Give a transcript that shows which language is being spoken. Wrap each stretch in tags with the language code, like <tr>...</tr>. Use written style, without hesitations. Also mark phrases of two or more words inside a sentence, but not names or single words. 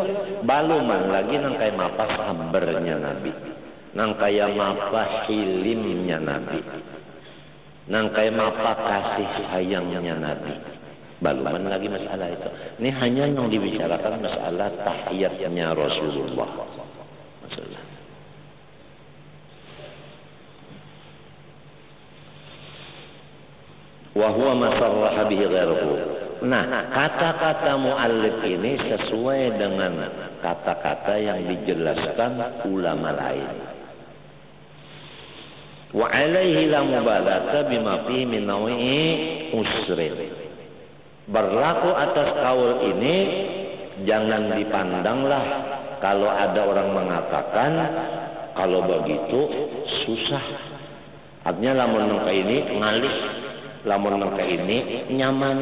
<bjn>Baluman lagi nang kaya mapa sabarnya Nabi. Nang kaya mapa hilimnya Nabi. Nang kaya mapa kasih sayangnya Nabi. Baluman lagi masalah itu. Ini hanya yang dibicarakan masalah tahiyatnya Rasulullah. Masalah.</bjn> <ar>وهو ما صرح به غيره.</ar> <bjn>Nah, kata-kata muallif ini sesuai dengan kata-kata yang dijelaskan ulama lain.</bjn> <ar>وعليه لا مبالاة بما فيه من نوع عسر.</ar> <bjn>Berlaku atas kaul ini jangan dipandanglah kalau ada orang mengatakan kalau begitu susah. Artinya lamun nangka ini ngalih, lamun nangka ini nyaman.</bjn>